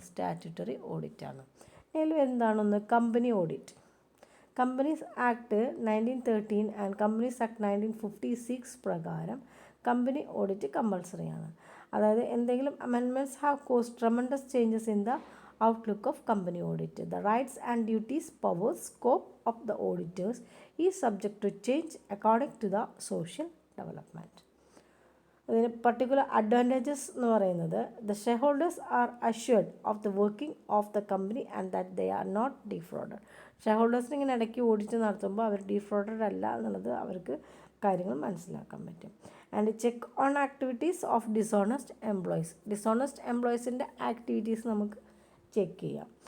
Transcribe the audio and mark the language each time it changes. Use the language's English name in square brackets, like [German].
[Malayalam] Statutory ഓഡിറ്റാണ്. ഇതിൽ എന്താണെന്ന് company audit. Companies act 1913 and companies act 1956 പ്രകാരം കമ്പനി ഓഡിറ്റ് കമ്പൾസറിയാണ്. അതായത് എന്തെങ്കിലും [English] Amendments have caused tremendous changes in the outlook of company audit. The rights and duties, powers, scope of the auditors is subject to change according to the social development. അതിന് particular advantages [Malayalam] എന്ന് പറയുന്നത് [English] The shareholders are assured of the working of the company and that they are not defrauded. [Malayalam] Share ഹോൾഡേഴ്സിന് ഇങ്ങനെ ഇടയ്ക്ക് audit നടത്തുമ്പോൾ അവർ ഡിഫ്രോഡഡ് അല്ല എന്നുള്ളത് അവർക്ക് കാര്യങ്ങൾ മനസ്സിലാക്കാൻ പറ്റും. [English] and check on activities of dishonest employees, [Malayalam] dishonest എംപ്ലോയീസിൻ്റെ activities നമുക്ക് ചെക്ക് ചെയ്യാം.